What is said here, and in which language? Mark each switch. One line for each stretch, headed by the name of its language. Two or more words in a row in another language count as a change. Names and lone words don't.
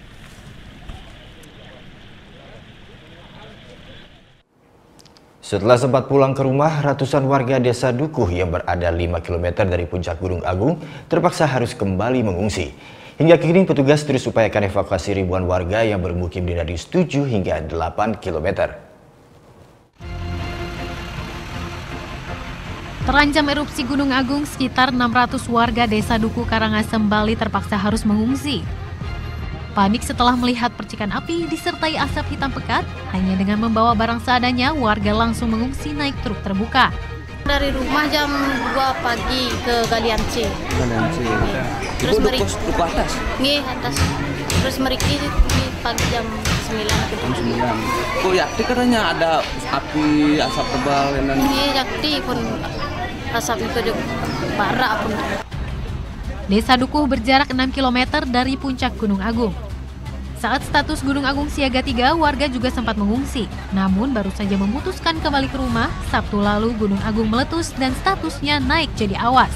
Indonesian: Setelah sempat pulang ke rumah, ratusan warga Desa Dukuh yang berada 5 km dari puncak Gunung Agung terpaksa harus kembali mengungsi. Hingga kini petugas terus upayakan evakuasi ribuan warga yang bermukim di radius 7 hingga 8 km. Terancam erupsi Gunung Agung, sekitar 600 warga Desa Dukuh Karangasem, Bali terpaksa harus mengungsi. Panik setelah melihat percikan api disertai asap hitam pekat. Hanya dengan membawa barang seadanya, warga langsung mengungsi naik truk terbuka. Dari rumah jam 2 pagi ke Galian C. Galian C. Terus duku atas? Nggih, atas. Terus meriki di pagi jam 9. Jam 9. Oh, yakti katanya ada api, asap tebal dan
Balinese: nggih, yakti pun
Indonesian: asap itu di bara pun. Desa Dukuh berjarak 6 km dari puncak Gunung Agung. Saat status Gunung Agung siaga 3, warga juga sempat mengungsi. Namun baru saja memutuskan kembali ke rumah, Sabtu lalu Gunung Agung meletus dan statusnya naik jadi awas.